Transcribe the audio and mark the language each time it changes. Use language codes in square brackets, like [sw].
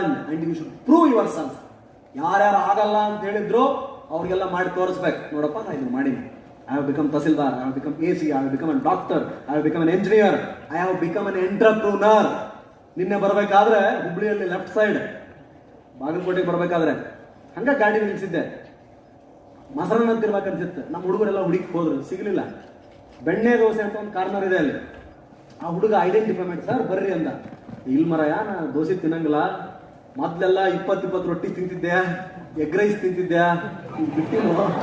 [en] And you should prove yourself. [kn] ಯಾರ್ಯಾರು ಆಗಲ್ಲ ಅಂತ ಹೇಳಿದ್ರು ಅವ್ರಿಗೆಲ್ಲ ಮಾಡಿ ತೋರಿಸ್ಬೇಕು. ನೋಡಪ್ಪ, ನಾ ಇದನ್ನ ಮಾಡೀನಿ. [en] I have become Tahsildar, I have become AC, I have become a doctor, I have become an engineer, I have become an entrepreneur. [kn] ನಿನ್ನೆ ಬರಬೇಕಾದ್ರೆ ಹುಬ್ಳಿಯಲ್ಲಿ ಲೆಫ್ಟ್ ಸೈಡ್ ಬಾಗಲಕೋಟೆಗೆ ಬರಬೇಕಾದ್ರೆ ಹಂಗ ಗಾಡಿ ನಿಲ್ಸಿದ್ದೆ. ಮೊಸರನ್ನ ಅಂತಿರ್ಬೇಕನ್ಸಿತ್ತು. ನಮ್ಮ ಹುಡುಗರೆಲ್ಲ ಹುಡುಕಿ ಹೋದ್ರು, ಸಿಗ್ಲಿಲ್ಲ. ಬೆಣ್ಣೆ ದೋಸೆ ಅಂತ ಒಂದು ಕಾರ್ನರ್ ಇದೆ ಅಲ್ಲಿ. ಆ ಹುಡುಗ ಐಡೆಂಟಿಫೈ ಮಾಡಿ, ಸರ್ ಬರ್ರಿ ಅಂದ. ಇಲ್ ಮರಯ, ನಾ ದೋಸೆ ತಿನ್ನಂಗಿಲ್ಲ, ಮೊದ್ಲೆಲ್ಲ 20 ರೊಟ್ಟಿ ತಿಂತಿದ್ದೆ, ಎಗ್ ರೈಸ್ ತಿಂತಿದ್ದೆ, ಬಿಟ್ಟಿಲ್ಲ.